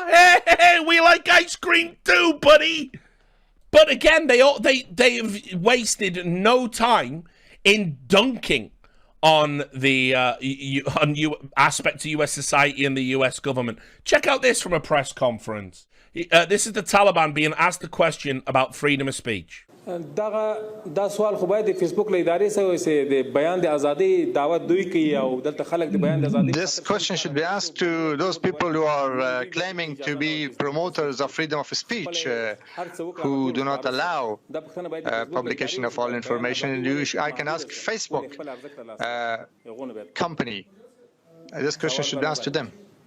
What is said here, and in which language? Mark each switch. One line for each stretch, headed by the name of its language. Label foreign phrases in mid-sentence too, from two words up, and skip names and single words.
English: Hey, we like ice cream too, buddy. But again, they've wasted no time in dunking on the aspects of U.S. society and the U.S. government. Check out this from a press conference. This is the Taliban being asked a question about freedom of speech.
Pashto: دا سوال خو باید د فیسبوک له ادارې سره وي د بیان د ازادۍ دعوت دوی کوي او دلته خلک د بیان د ازادۍ.
English: This question should be asked to those people who are claiming to be promoters of freedom of speech, who do not allow publication of all information. I can ask Facebook company. This question should be asked to them.